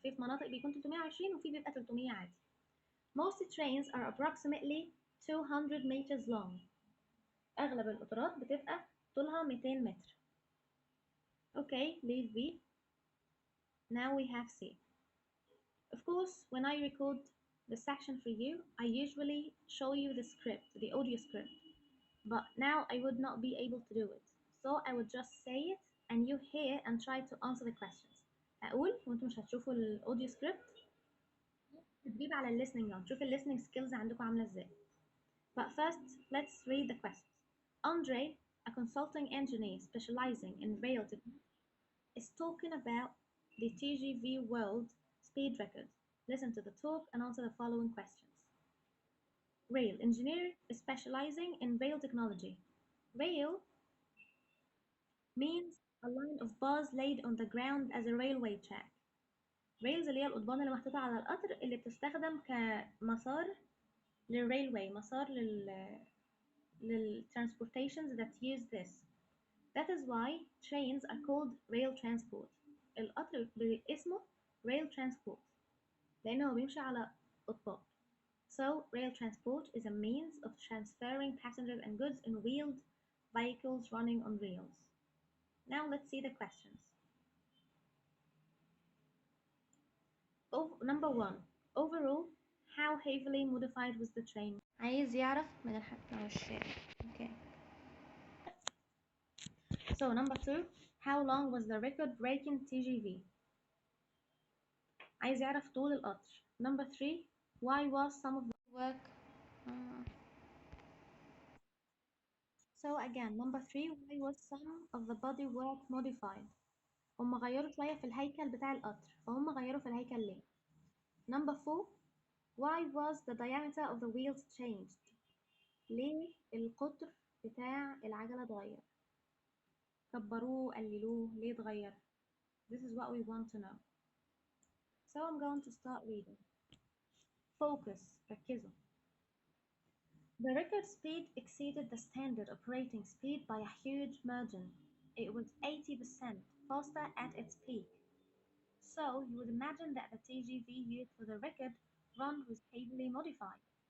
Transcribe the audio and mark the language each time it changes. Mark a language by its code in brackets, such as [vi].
[ar] في مناطق بيكون 320 وفي بيبقى 300 عادي. [en] Most trains are approximately 200 meters long. [ar] أغلب القطارات بتبقى طولها 200 متر. [en] Okay, leave B. Now we have C. Of course, when I record the section for you, I usually show you the script, the audio script. But now I would not be able to do it. So I would just say it and you hear and try to answer the questions. [ar] أقول وأنتم مش هتشوفوا الأوديو سكريبت. تدريب على الليسننج [en] now. [ar] نشوف الليسننج سكيلز عندكم عاملة ازاي. [en] But first, let's read the questions. Andre, a consulting engineer specializing in rail technology, is talking about the TGV World Speed Record. Listen to the talk and answer the following questions. Rail engineer specializing in rail technology. Rail means a line of bars laid on the ground as a railway track. [ar] rails اللي هي القضبان اللي محطوطة على القطر اللي بتستخدم كمسار للريلواي، مسار لل [en] transportations that use this. That is why trains are called rail transport. [ar] القطر اسمه rail transport لأنه بيمشي على قضبان. [en] So, rail transport is a means of transferring passengers and goods in wheeled vehicles running on rails. Now let's see the questions. Number 1. Overall, how heavily modified was the train? [ar] عايز يعرف من الحكي والشارع. [en] Okay. So number 2. How long was the record-breaking TGV? [ar] عايز يعرف طول القطر. [en] Number 3. Why was some of the work So again, number 3. Why was some of the body work modified? [ar] هم غيروا شوية في الهيكل بتاع القطر، فهم غيروا في الهيكل ليه؟ [en] Number 4. Why was the diameter of the wheels changed? [ar] ليه القطر بتاع العجلة اتغير؟ كبروه قللوه ليه اتغير؟ [en] This is what we want to know. So I'm going to start reading. Focus, [ar] ركزوا. [en] The record speed exceeded the standard operating speed by a huge margin. It was 80% faster at its peak. So you would imagine that the TGV used for the record run was heavily modified.